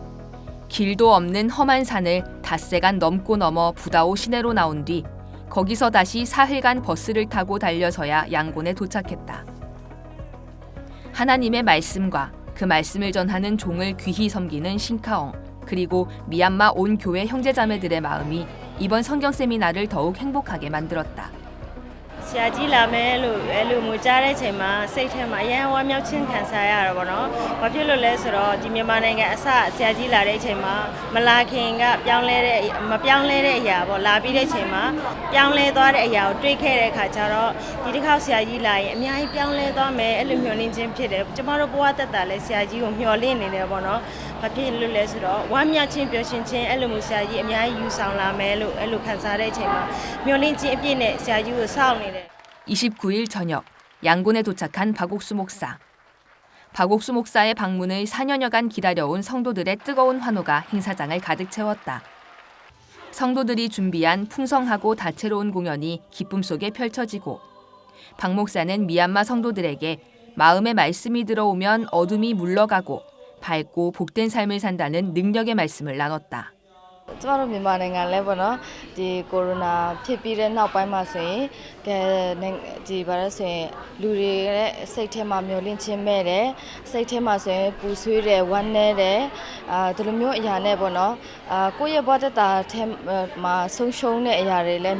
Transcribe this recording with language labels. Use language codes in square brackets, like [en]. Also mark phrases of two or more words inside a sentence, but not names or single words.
[ko] 길도 없는 험한 산을 닷새간 넘고 넘어 부다오 시내로 나온 뒤 거기서 다시 사흘간 버스를 타고 달려서야 양곤에 도착했다. 하나님의 말씀과 그 말씀을 전하는 종을 귀히 섬기는 싱카옹, 그리고 미얀마 온 교회 형제자매들의 마음이 이번 성경 세미나를 더욱 행복하게 만들었다. [my] ဆရာကြီးလာမယ်လို့အဲ့လိုမျိုးကြားတဲ့အချိန်မှာစိတ်ထဲမှာအရန်ဝမ်းမြောက်ခြင်းခံစားရတာပေါ့နော်။ဘာဖြစ်လို့လဲဆိုတော့ဒီမြန်မာ နိုင်ငံအစဆရာကြီးလာတဲ့အချိန်မှာမလာခင်ကမပြောင်းလဲတဲ့အရာပေါ့လာပြီးတဲ့အချိန်မှာပြောင်းလဲသွားတဲ့အရာကိုတွေးခဲ့တဲ့အခါကျတော့ဒီတစ်ခါဆရာကြီးလာရင်အများကြီးပြောင်းလဲသွားမယ်အဲ့လိုမျှော်လင့်ခြင်းဖြစ်တယ်။ကျမတို့ဘဝတက်တာလဲဆရာကြီးကိုမျှော်လင့်နေတယ်ပေါ့နော်။ဘာဖြစ်လို့လဲဆိုတော့ဝမ်းမြောက်ခြင်းပျော်ရွှင်ခြင်းအဲ့လိုမျိုးဆရာကြီးအများကြီးယူဆောင်လာမယ်လို့အဲ့လိုခံစားတဲ့အချိန်မှာမျှော်လင့်ခြင်းအပြည့်နဲ့ဆရာကြီးကိုစောင့်နေတယ် [ko] 29일 저녁 양곤에 도착한 박옥수 목사. 박옥수 목사의 방문을 4년여간 기다려온 성도들의 뜨거운 환호가 행사장을 가득 채웠다. 성도들이 준비한 풍성하고 다채로운 공연이 기쁨 속에 펼쳐지고 박 목사는 미얀마 성도들에게 마음의 말씀이 들어오면 어둠이 물러가고 밝고 복된 삶을 산다는 능력의 말씀을 나눴다. [my] ကျမတို့မြန်မာနိုင်ငံလဲပေါ့နော်ဒီကိုရိုနာဖြစ်ပြီးတဲ့နောက်ပိုင်းမှာဆိုရင်ကဲဒီဘာလဲဆိုရင်လူတွေရဲ့စိတ်ထဲမှာမျောလင့်ခြင်းမဲ့တယ်စိတ်ထဲမှာဆိုရင်ပူဆွေးတယ်ဝမ်းနည်းတယ်ဒီလိုမျိုးအရာနဲ့ပေါ့နော်ကိုယ့်ရဲ့ဘဝတက်တာထဲမှာဆုံးရှုံးတဲ့အရာတွေလည်း